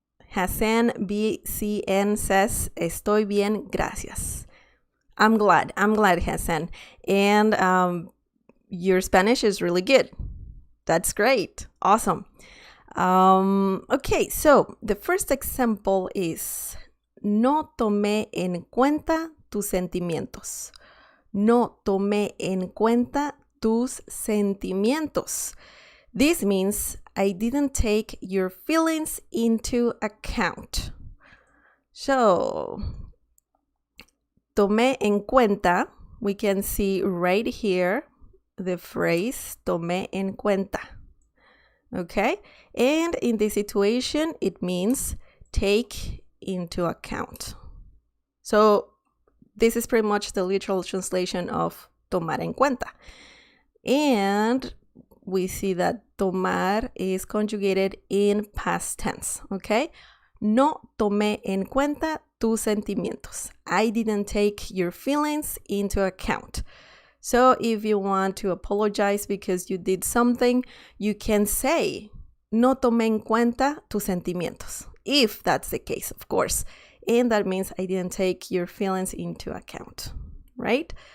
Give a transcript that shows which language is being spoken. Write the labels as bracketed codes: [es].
[en] Hassan BCN says, [es] estoy bien, gracias. [en] I'm glad, Hassan. And your Spanish is really good. That's great. Awesome. Okay, so the first example is, [es] no tomé en cuenta tus sentimientos. No tomé en cuenta tus sentimientos. [en] This means I didn't take your feelings into account. So [es] tomé en cuenta, [en] we can see right here the phrase tomé en cuenta. Okay? And in this situation, it means take into account. So this is pretty much the literal translation of [es] tomar en cuenta. [en] And we see that tomar is conjugated in past tense, okay? [es] No tomé en cuenta tus sentimientos. [en] I didn't take your feelings into account. So if you want to apologize because you did something, you can say, [es] no tomé en cuenta tus sentimientos. [en] If that's the case, of course. And that means I didn't take your feelings into account, right?